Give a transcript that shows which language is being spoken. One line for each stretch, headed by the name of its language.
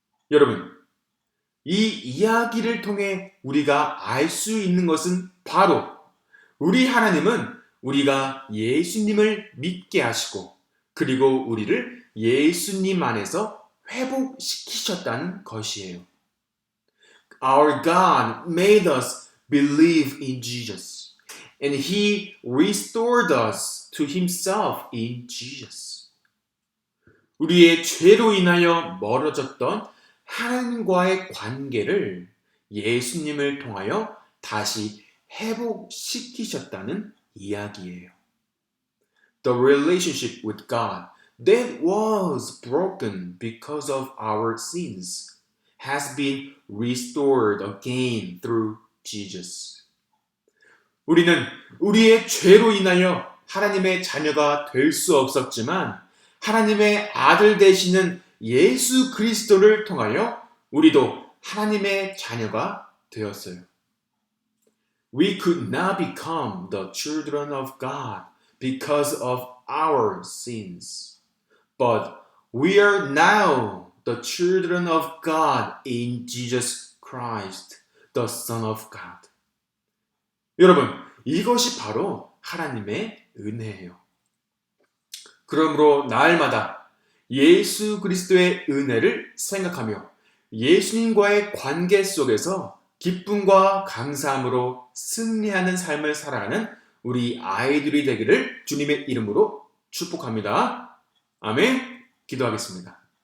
Korean: 여러분, 이 이야기를 통해 우리가 알 수 있는 것은 바로 우리 하나님은 우리가 예수님을 믿게 하시고 그리고 우리를 예수님 안에서 회복시키셨다는 것이에요.
English: Our God made us believe in Jesus and He restored us to Himself in Jesus.
Korean: 우리의 죄로 인하여 멀어졌던 하나님과의 관계를 예수님을 통하여 다시 회복시키셨다는 이야기예요.
English: The relationship with God that was broken because of our sins has been restored again through Jesus.
Korean: 우리는 우리의 죄로 인하여 하나님의 자녀가 될 수 없었지만 하나님의 아들 되시는 예수 그리스도를 통하여 우리도 하나님의 자녀가 되었어요.
English: We could not become the children of God because of our sins. But we are now the children of God in Jesus Christ, the Son of God.
Korean: 여러분, 이것이 바로 하나님의 은혜예요. 그러므로 날마다 예수 그리스도의 은혜를 생각하며 예수님과의 관계 속에서 기쁨과 감사함으로 승리하는 삶을 살아가는 우리 아이들이 되기를 주님의 이름으로 축복합니다. 아멘. 기도하겠습니다.